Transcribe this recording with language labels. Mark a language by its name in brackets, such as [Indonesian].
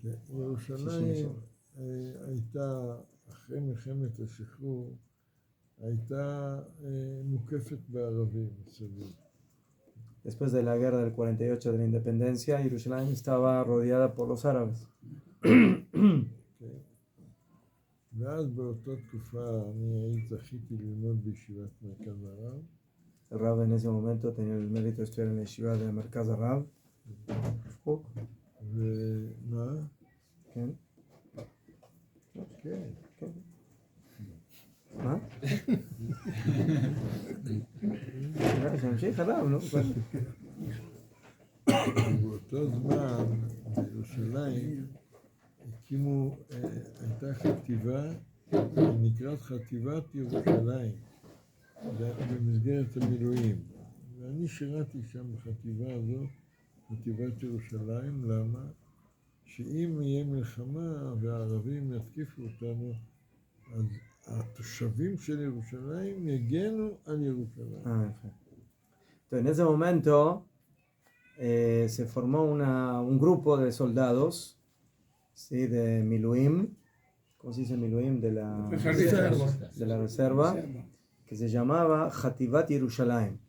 [Hebrew] ירושלים הייתה, אחרי מלחמת השחרור, הייתה מוקפת בערבים מסביב. [Spanish] Después de la guerra del 48 de la independencia, Jerusalén estaba rodeada por los árabes. [Hebrew] ואז באותה תקופה אני זכיתי ללמוד בישיבת מרכז הרב. [Spanish] El Rav en ese momento tenía el mérito de estudiar en la yeshiva de Merkaz Rav. [Hebrew] ומה? כן. כן. מה? שימשיך עליו, נו. באותו זמן בירושלים הקימו, הייתה חטיבה, נקראת חטיבת ירושלים, במסגרת המילואים. ואני שירתי שם בחטיבה הזו, חטיבת ירושלים. למה? שאם יהיה מלחמה והערבים יתקיפו אותנו, אז התושבים של ירושלים יגנו על ירושלים. [Spanish] Entonces, en ese momento se formó un grupo de soldados, ¿sí? De Miluim, ¿cómo se dice Miluim? De la reserva, que se llamaba Hativat Yerushalayim.